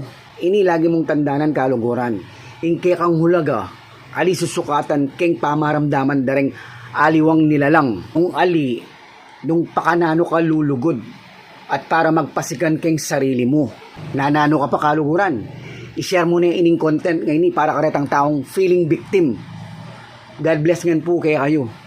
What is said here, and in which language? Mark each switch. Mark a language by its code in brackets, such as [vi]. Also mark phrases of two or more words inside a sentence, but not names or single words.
[pam] Ini lagi mong tandanan kaluguran. Ingke kang hulaga, ali susukatan keng pamaramdaman dareng aliwang nilalang. Nung ali, nung pakanano ka lulugod at para magpasikan keng sarili mo. Nanano ka pa kaluguran. I-share mo na ining content ngayon para karetang taong feeling victim. [en] God bless [pam] ngan po kaya kayo.